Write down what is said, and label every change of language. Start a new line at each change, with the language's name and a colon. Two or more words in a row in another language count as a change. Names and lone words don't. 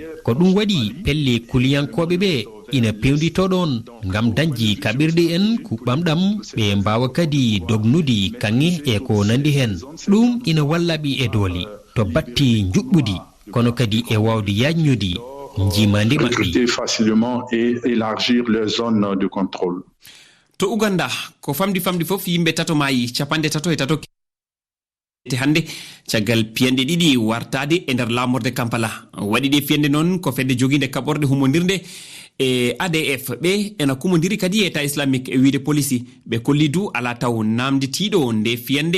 Fula: Ko ɗum waɗi pelle kuliyankoɓe ɓe ina pewnditoɗon ngam dañji kaɓirɗe en kuɓɓamɗam ɓe mbawa kadi dognude kanŋe e ko nandi hen. ɗum ina wallaɓi e dooli to batti juɓɓudi kono kadi e wawde yajñude jimande maɓɓe
French: facilement et élargir les zones de contrôle.
Fula: To Uganda ko famdi fof yimɓe tato maayi 33 te hande caggal piyanɗe ɗiɗi wartade e nder lamorde Kampala. Waɗi ɗe fiyande noon ko fedde joginde kaɓorde humodirde e ADF ɓe ena kumodiri kadi État islamique e wiide police ɓe kolli du ala taw namdetiɗo nde fiyande.